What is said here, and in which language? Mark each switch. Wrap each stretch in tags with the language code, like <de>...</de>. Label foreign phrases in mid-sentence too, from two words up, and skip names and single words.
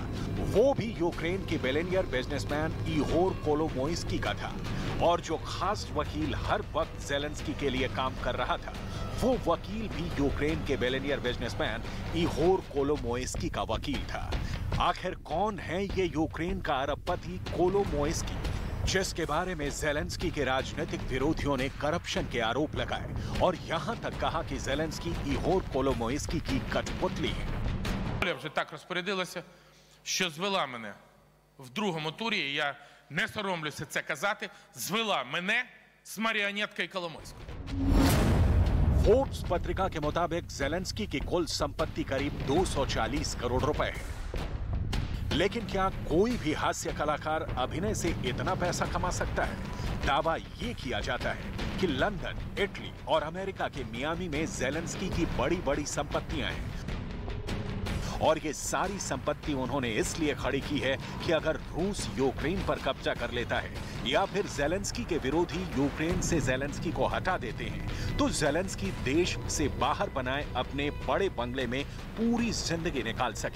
<hi>वो भी यूक्रेन के बिलियनियर बिजनेसमैन इहोर कोलोमोइस्की का था, और जो खास वकील हर वक्त ज़ेलेंस्की के लिए काम कर रहा था, वो वकील भी यूक्रेन के बिलियनियर बिजनेसमैन इहोर कोलोमोइस्की का वकील था। आखिर कौन है ये यूक्रेन का अरबपति कोलोमोइस्की, जिसके बारे में ज़ेलेंस्की के राजनीतिक विरोधियों ने करप्शन के आरोप लगाए और यहां तक कहा कि ज़ेलेंस्की इहोर कोलोमोइस्की की कठपुतली है।</hi> <uk>Вже так розпорядилася, що звела мене в другому турі, і я не соромлюся це казати, звела мене з маріонеткою Коломойською.</uk> <hi>फोर्ब्स पत्रिका के मुताबिक ज़ेलेंस्की की कुल संपत्ति करीब 240 करोड़ रुपए है। लेकिन क्या कोई भी हास्य कलाकार अभिनय से इतना पैसा कमा सकता है? दावा ये किया जाता है कि लंदन, इटली और अमेरिका के मियामी में ज़ेलेंस्की की बड़ी-बड़ी संपत्तियां हैं, और ये सारी संपत्ति उन्होंने इसलिए खड़ी की है कि अगर रूस यूक्रेन पर कब्जा कर लेता है या फिर ज़ेलेंस्की के विरोधी यूक्रेन से ज़ेलेंस्की को हटा देते हैं, तो ज़ेलेंस्की देश से बाहर बनाए अपने बड़े बंगले में पूरी जिंदगी निकाल सके।</hi>